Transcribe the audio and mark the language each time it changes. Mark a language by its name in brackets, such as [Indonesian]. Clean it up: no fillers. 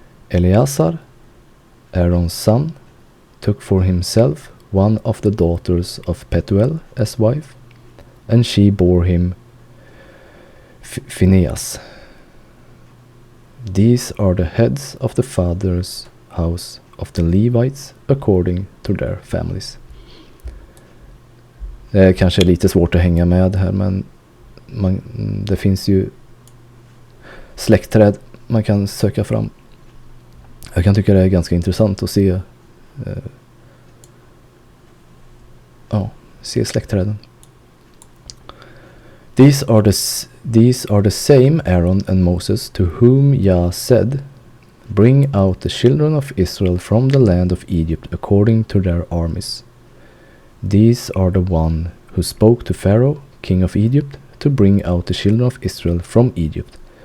[English] Eleazar, Aaron's son, took for himself one of the daughters of Petuel as wife, and she bore him Phinehas. These are the heads of the father's house of the Levites according to their families. [Swedish] Det är kanske lite svårt att hänga med här, men det finns ju släktträd man kan söka fram. Jag kan tycka det är ganska intressant att se släktträden. [English] These are the same Aaron and Moses to whom Yah said, "Bring out the children of Israel from the land of Egypt according to their armies." These are the one who spoke to Pharaoh, king of Egypt, to bring out the children of Israel from Egypt.